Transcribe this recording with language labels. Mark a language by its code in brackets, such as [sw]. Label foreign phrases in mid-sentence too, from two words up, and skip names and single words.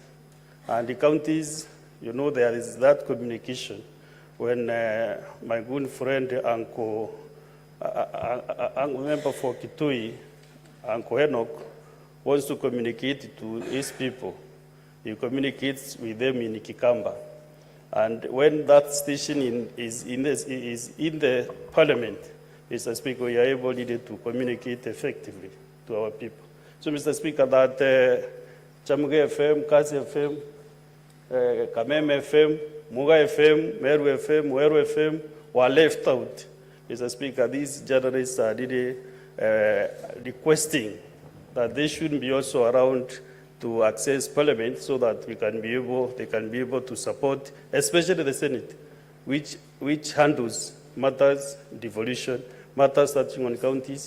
[en] And the counties, you know, there is that communication when my good friend, Uncle member for Kitui, Uncle Enoch, wants to communicate to his people. He communicates with them in Kikamba. And when that station is in the Parliament, Mr. Speaker, we are able to communicate effectively to our people. So, Mr. Speaker, that Chamuge FM, Kasi FM, Kameme FM, Muga FM, Meru FM, Weru FM were left out. Mr. Speaker, these journalists are really requesting that they should be also around to access Parliament so that they can be able to support, especially the Senate, which handles matters, devolution, matters touching on counties.